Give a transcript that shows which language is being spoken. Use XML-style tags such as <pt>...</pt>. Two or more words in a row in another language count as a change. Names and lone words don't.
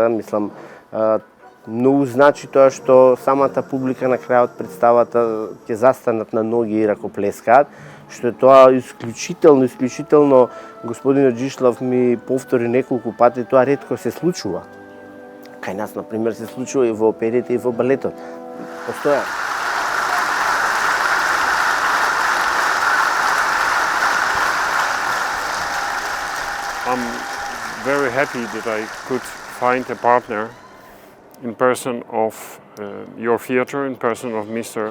<mk>Мислам, многу значи тоа што самата публика на крајот представата ќе застанат на ноги и ракоплескаат, што е тоа исклучително, господинот Джишлав ми повтори неколку пати, тоа ретко се случува. Кај нас, например, се случува и во оперите и во балетот. Постоја.</mk> <en>I'm very happy that I could find a partner in person of your theatre, in person of Mr.</en>